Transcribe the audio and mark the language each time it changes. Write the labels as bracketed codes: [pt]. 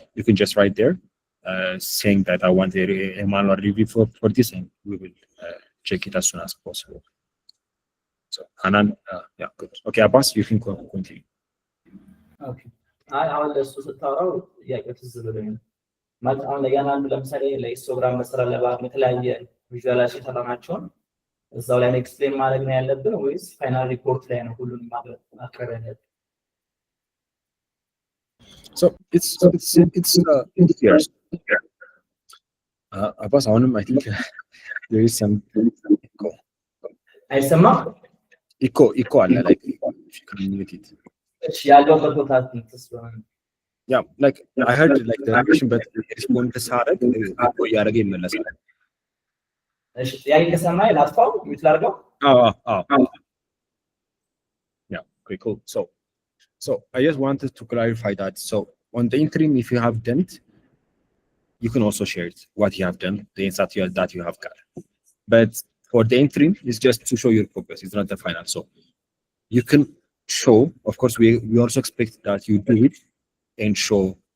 [en] You can just write there saying that I want a manual review for this, and we will check it as soon as possible. So Hanan, yeah, good. Okay, Abbas, you can continue. Okay. [am] አሁን ለእሱ ስታወራው ጥያቄው ትዝ ብሎኝ ነው። ማለት አሁን ለእያንዳንዱ ለምሳሌ ለሂስቶግራም መስራት ለባህል የተለያየ ቪዥዋላይዝ የሰራናቸውን እዛው ላይ ኤክስፕሌን ማድረግ ነው ያለብን ወይስ ፋይናል ሪፖርት ላይ ነው ሁሉንም ማቅረብ ያለብን? [en] So it's clear. Abbas, I think there is some echo. [am] አይሰማም? [en] Echo [am] አለ, [en] like if you can mute it. [am] እሺ ያለውበት ቦታ ስለሆነ [en] Yeah, like I heard like the question, but respond [am] ሳደርግ echo እያደረገ ይመለሳል። እሺ ጥያቄ ከሰማይ ላጥፋው ሚት ላድርገው? [en] Yeah, okay, cool. So I just wanted to clarify that. So on the interim, if you have done it, you can also share it, what you have done, the insight that you have got. But for the interim, it's just to show your progress. It's not the final. So you can show, of course, we also expect that you do it and show.